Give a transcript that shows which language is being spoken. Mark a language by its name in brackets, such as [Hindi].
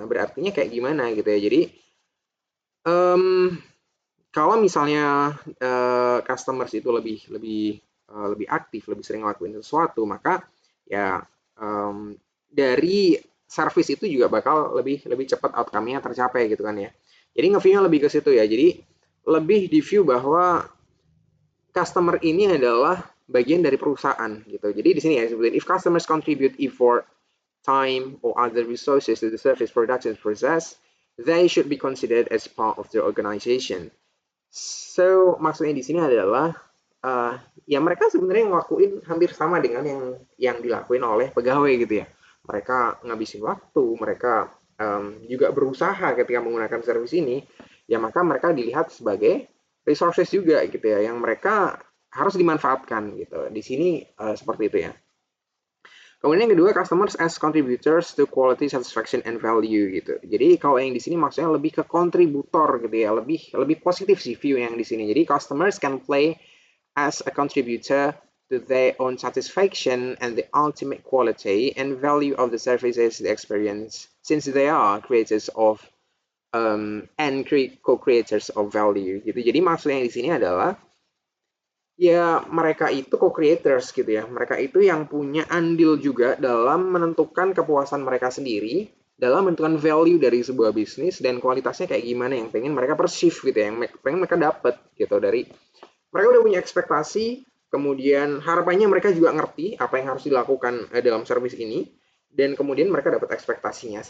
[Indonesian] Nah, berartinya kayak gimana gitu ya. Jadi um, kalau misalnya customers itu lebih lebih lebih aktif, lebih sering ngelakuin sesuatu, maka ya dari service itu juga bakal lebih lebih cepat outcome-nya tercapai gitu kan ya. Jadi nge-view-nya lebih ke situ ya. Jadi lebih di view bahwa customer ini adalah bagian dari perusahaan gitu. Jadi di sini ya sebutin [English] if customers contribute effort, time, or other resources to the service production process, they should be considered as part of the organization. [Indonesian] So, maksudnya di sini adalah ya mereka sebenarnya ngelakuin hampir sama dengan yang dilakuin oleh pegawai gitu ya. Mereka ngabisin waktu, mereka juga berusaha ketika menggunakan service ini, ya maka mereka dilihat sebagai resources juga gitu ya, yang mereka harus dimanfaatkan gitu. Di sini seperti itu ya. Kemudian yang kedua, [English] customers as contributors to quality, satisfaction, and value [Indonesian] gitu. Jadi kalau yang di sini maksudnya lebih ke kontributor gitu ya, lebih lebih positif sih view yang di sini. [English] Jadi customers can play as a contributor to their own satisfaction and the ultimate quality and value of the services they experience, since they are creators of and co-creators of value gitu. [Indonesian] Jadi maksudnya di sini adalah ya mereka itu co-creators gitu ya. Mereka itu yang punya andil juga dalam menentukan kepuasan mereka sendiri, dalam menentukan value dari sebuah bisnis dan kualitasnya kayak gimana yang pengen mereka perceive gitu ya, yang pengen mereka dapat gitu dari mereka udah punya ekspektasi, kemudian harapannya mereka juga ngerti apa yang harus dilakukan dalam service ini, dan kemudian mereka dapat ekspektasinya.